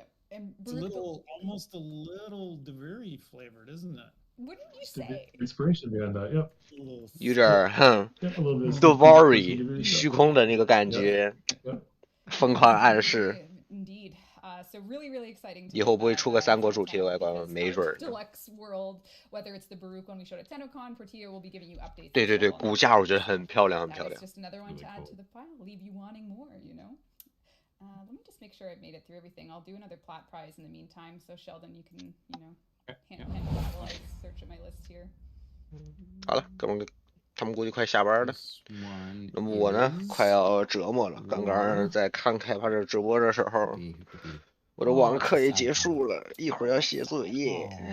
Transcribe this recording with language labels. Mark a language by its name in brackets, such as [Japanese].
[English] It's a little, almost a little Deviri flavored, isn't it? Wouldn't you say? Inspiration behind that, yep. [Chinese] 有点Devori 虚空的那个感觉，疯狂暗示。 [English] Indeed. So really, really exciting. [Chinese] 以后不会出个三国主题的外观，没准儿。 [English] Deluxe world, whether it's the Baruch one we showed at TennoCon, Portillo will be giving you updates. [Chinese] 对对对，骨架我觉得很漂亮，很漂亮。 [English] Just another one to add to the pile, leave you wanting more, you know. Let me just make sure I've made it through everything. I'll do another plat prize in the meantime, so Sheldon, you can, handle that while I search at my list here. [Chinese] 好了，他们估计快下班了。那么我呢，快要折磨了。刚刚在看开发者直播的时候，我的网课也结束了，一会儿要写作业。